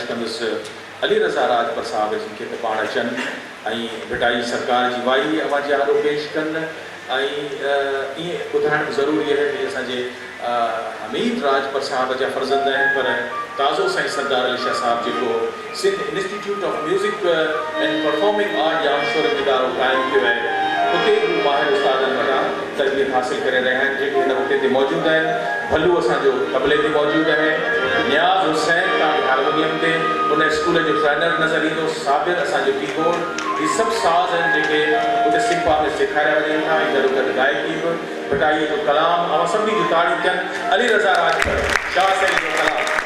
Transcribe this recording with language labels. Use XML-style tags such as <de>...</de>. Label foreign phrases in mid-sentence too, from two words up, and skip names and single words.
<sd>कंदुसि अली रज़ा राजपर साहिब जिनखे त पाण अचनि ऐं विटाई सरकार जी वाई आवाज़ आरो पेश कनि ऐं ईअं ॿुधाइणु ज़रूरी आहे भई असांजे हमीद राजपर साहिब जा फर्ज़ंद आहिनि पर ताज़ो साईं सरदार अली शाह साहिब जेको सिंध इंस्टीट्यूट ऑफ म्यूज़िक एंड परफॉर्मिंग आर्ट जामशोर इदारो क़ाइमु कयो आहे उते बि माहिर उस्तादनि वटां तरबियत हासिल करे रहिया आहिनि जेके हिन वक़्त ते मौजूदु आहिनि। भलू असांजो तबले ते मौजूदु आहे, नियाज़ हुसैन तव्हांखे हारमोनियम ते उन स्कूल जो ट्रेनर नज़र ईंदो, साबिर असांजो कीबोर्ड, इहे सभु साज़ आहिनि जेके उते सिंपा में सेखारिया वञनि था ऐं गॾो गॾु गायकी बि विटाईअ जो कलाम ऐं सभिनी जूं ताड़ियूं थियनि अली रज़ा राजपर शाह साईं जो कलाम।</sd>